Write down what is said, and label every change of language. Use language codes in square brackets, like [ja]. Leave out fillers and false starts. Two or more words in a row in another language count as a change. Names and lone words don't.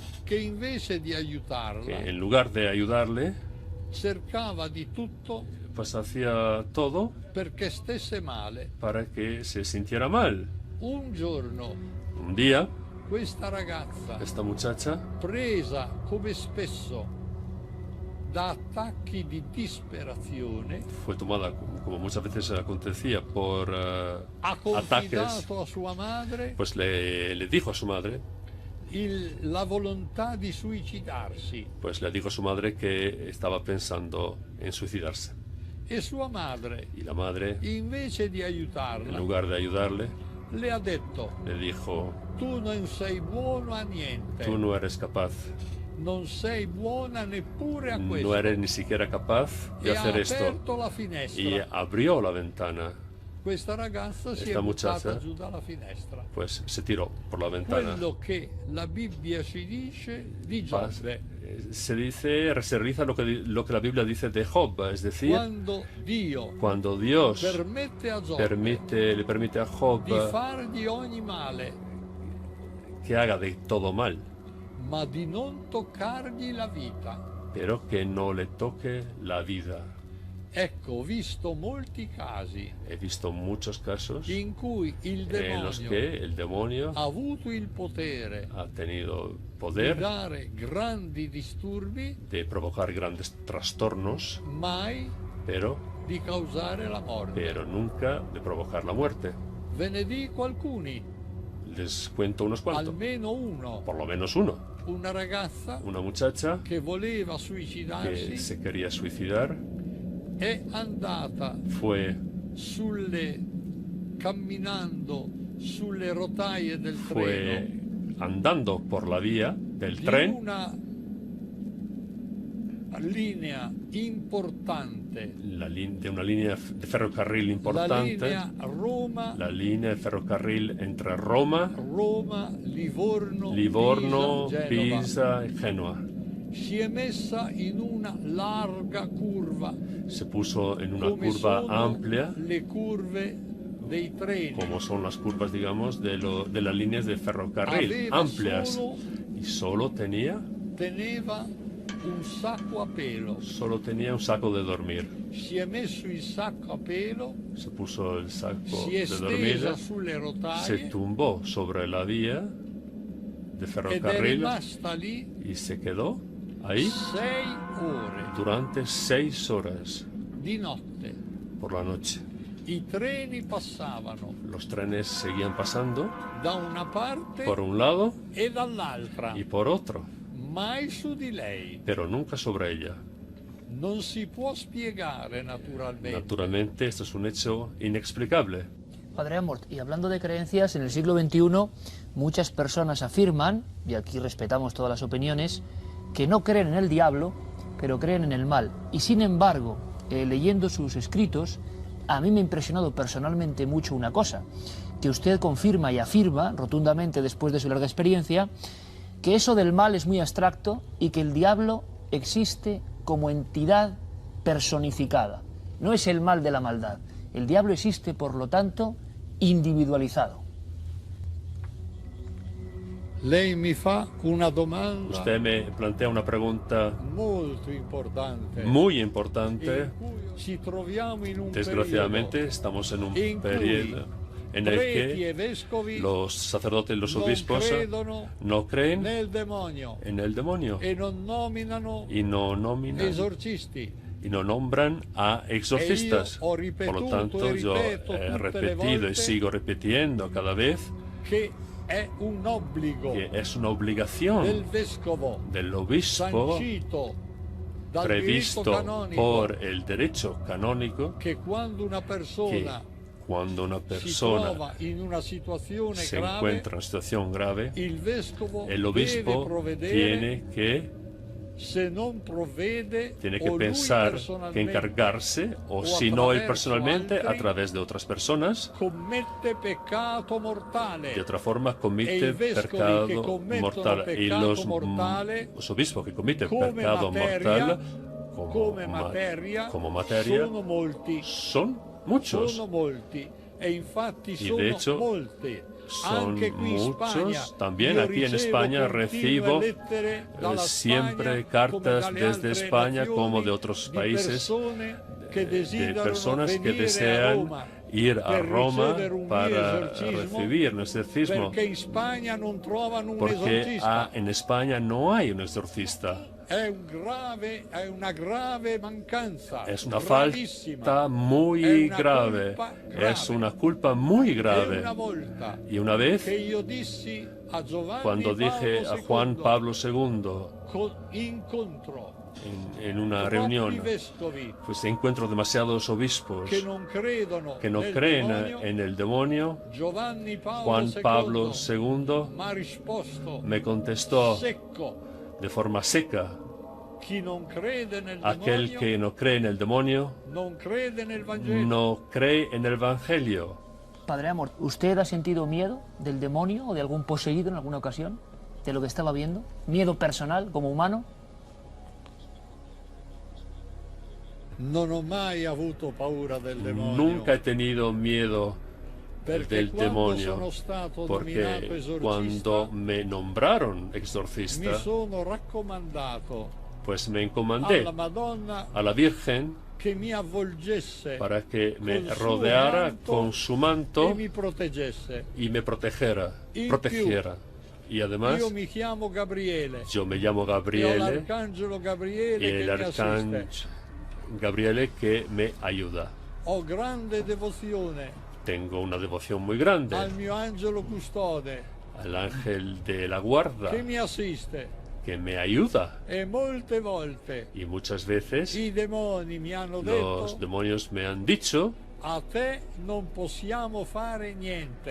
[it] che invece di [es] que [it] aiutarla [es] en lugar de ayudarle, [it] cercava di tutto [es] pues hacía todo [it] perché stesse male. [es] para que se sintiera mal. [it] Un giorno [es] Un día, [it] questa ragazza, [es] esta muchacha, [it] presa come spesso da attacchi di disperazione, [es] fue tomada, como muchas veces acontecía, por [it] ha [es] ataques, [it] confidato a sua madre [es] pues le dijo a su madre, [it] la volontà di suicidarsi, [es] pues le dijo a su madre que estaba pensando en suicidarse. [it] e sua madre, [es] Y la madre, [it] invece di [es] en [it] aiutarla, [es] lugar de ayudarle, [it] le ha detto: [es] le dijo, [it] tu non sei buono a niente, [es] tú no eres capaz, [it] non sei buona neppure a [es] no [it] questo. [es] eres ni siquiera capaz de [it] E ha [es] hacer esto. [it] aperto la [es] Y [it] finestra. [es] abrió la ventana, [it] Questa ragazza si è [es] Esta [it] buttata [es] muchacha, [it] giù dalla finestra. [es] pues se tiró por la ventana. [it] Quello che la Bibbia ci dice di Pas- Giobbe. [es] Se dice, se realiza lo que la Biblia dice de Job, es decir, [it] Quando Dio [es] cuando Dios [it] permette a Giobbe [es] le permite a Job [it] di fargli ogni male, [es] que haga de todo mal, [it] ma di non toccargli la vita. [es] pero que no le toque la vida. [it] Ecco, ho visto molti casi [es] He visto muchos casos [it] in cui il [es] en los [it] demonio [es] que el demonio [it] ha avuto il potere [es] ha tenido [it] di [es] poder [it] dare grandi disturbi, [es] de provocar grandes trastornos, [it] mai [es] pero [it] di causare la morte. [es] nunca de provocar la muerte. [it] Ve ne dico alcuni, [es] Les cuento unos cuantos, [it] almeno uno. [es] por lo menos uno. [it] Una ragazza [es] Una muchacha [it] che voleva [es] que [it] suicidarsi [es] se quería suicidar [it] è andata [es] fue [it] camminando sulle rotaie del [es] fue [it] treno [es] andando por la vía del [it] di [es] tren [it] una linea importante, [es] de una línea de ferrocarril [it] la [es] importante, [it] linea Roma, [es] la línea de ferrocarril entre Roma, [it] Livorno, [es] Livorno, [it] Genova. [es] Pisa y Génova. [it] Si è messa in una larga curva, [es] Se puso en una [it] come [es] curva [it] sono [es] amplia, [it] le curve dei treni. [es] como son las curvas, digamos, de las líneas de ferrocarril, [it] Aveva [es] amplias, y [it] teneva un sacco a pelo. [es] solo tenía un saco de dormir. [it] Si è messo il sacco a pelo, [es] Se puso el saco [it] si è [es] de dormir, [it] stesa sulle [es] se [it] rotaie [es] tumbó sobre la vía de [it] ed è [es] ferrocarril [it] rimasta lì [es] y se quedó ahí [it] 6 ore [es] durante 6 horas [it] di notte. [es] por la noche. [it] I treni passavano [es] Los trenes seguían pasando [it] da una parte [es] por un lado [it] e dall'altra, [es] y por otro, [it] mai su di lei. [es] pero nunca sobre ella. [it] Non si può spiegare naturalmente. [es] Naturalmente, esto es un hecho inexplicable. Padre Amort, y hablando de creencias, en el siglo XXI muchas personas afirman, y aquí respetamos todas las opiniones, que no creen en el diablo, pero creen en el mal. Y sin embargo, leyendo sus escritos, a mí me ha impresionado personalmente mucho una cosa, que usted confirma y afirma rotundamente después de su larga experiencia, que eso del mal es muy abstracto y que el diablo existe como entidad personificada. No es el mal de la maldad. El diablo existe, por lo tanto, individualizado. [it] Lei mi fa una domanda [es] Usted me plantea una pregunta [it] molto importante. [es] muy importante. [it] In cui ci troviamo in un [es] Desgraciadamente estamos en un periodo en el [it] preti e [es] que [it] vescovi [es] los sacerdotes y los [it] non [es] obispos [it] credono [es] no creen [it] nel demonio [es] en el demonio [it] e non nominano [es] y no nominan [it] esorcisti. [es] y no nombran a exorcistas. [it] E io ho [es] Por lo [it] ripetuto [es] tanto, [it] e [es] yo [it] ripeto [es] he [it] tutte le [es] repetido y [it] volte [es] sigo repitiendo cada vez [it] che è un obbligo [es] que es una obligación [it] del vescovo [es] del obispo [it] sancito dal diritto [es] previsto [it] canonico [es] por el derecho canónico [it] che quando una [es] que [it] persona [es] cuando una [it] si [es] persona [it] trova in una situazione [es] se [it] grave, [es] encuentra en una situación grave, [it] il vescovo [es] el [it] deve [es] obispo [it] provvedere, [es] tiene que [it] se non provvede, o lui [es] pensar que [it] personalmente [es] encargarse, o [it] o [es] si no él [it] attraverso [es] personalmente, a [it] altri, [es] través de otras personas, [it] commette peccato [es] de [it] mortale. [es] otra forma [it] E [es] comete [it] i vescovi che [es] pecado [it] commettono [es] mortal. Y [it] peccato mortale, [es] los obispos que cometen [it] come [es] pecado [it] materia, [es] mortal [it] come materia, [es] como materia [it] sono molti. [es] son muchos. [it] Sono molti e infatti [es] Y [it] sono [es] de hecho, [it] molti. [es] son [it] Anche qui in Spagna, [es] muchos. También [it] io [es] aquí en [it] ricevo [es] España [it] continue [es] recibo [it] lettere dalla [es] siempre [it] Spagna, [es] cartas [it] come dalle [es] desde [it] altre [es] España [it] nazioni, [es] como de otros [it] di [es] países, [it] persone che [es] de [it] desiderano [es] personas que [it] venire a [es] desean [it] Roma [es] ir a [it] per [es] Roma [it] ricevere un [es] para [it] esorcismo, [es] recibir un exorcismo, [it] perché in Spagna non trovano un [es] porque [it] esorcista. [es] en España no hay un exorcista. [it] È una grave mancanza. [es] Es una [it] gravissima. [es] falta [it] È [es] muy [it] una [es] grave, [it] colpa grave. [es] es una culpa muy [it] E [es] grave. [it] una volta [es] Y una vez, [it] che io dissi a Giovanni [es] cuando dije [it] Paolo [es] a Juan [it] II, [es] Pablo II [it] incontro [es] en una [it] troppi [es] reunión, [it] vescovi [es] pues encuentro demasiados obispos [it] che non credono [es] que no [it] nel [es] creen [it] demonio, [es] en el demonio, [it] Giovanni Paolo [es] Juan Pablo [it] II [es] II [it] mi ha risposto [es] me contestó [it] secco: [es] de forma seca: [it] chi non crede nel [es] aquel [it] demonio [es] que no cree en el demonio [it] non crede nel Vangelo. [es] no cree en el Evangelio. Padre Amor, ¿usted ha sentido miedo del demonio o de algún poseído en alguna ocasión? ¿De lo que estaba viendo? ¿Miedo personal, como humano? [it] Non ho mai avuto paura del demonio. [es] Nunca he tenido miedo [it] Perché [es] del [it] quando [es] demonio, [it] sono stato [es] porque [it] nominato esorcista, [es] cuando me nombraron [it] mi [es] exorcista, [it] sono raccomandato [es] pues me encomendé [it] alla Madonna [es] a la Virgen [it] che mi avvolgesse [es] para que me con su rodeara [it] manto [es] con su [it] e [es] manto [it] mi proteggesse. [es] y me protegiera. Y además, [it] Io mi chiamo Gabriele [es] yo me llamo [it] e ho [es] Gabriele, [it] l'arcangelo [es] y [it] Gabriele che [es] el [it] mi assiste. [es] arcángel Gabriele que me ayuda. [it] Ho grande devozione [es] Tengo una devoción muy grande [it] al mio angelo custode [es] al ángel de la guarda [it] che mi assiste, [es] que me ayuda. [it] e molte volte [es] Y muchas veces [it] i demoni mi hanno [es] los [it] detto: [es] demonios me han dicho: [it] a te non possiamo fare niente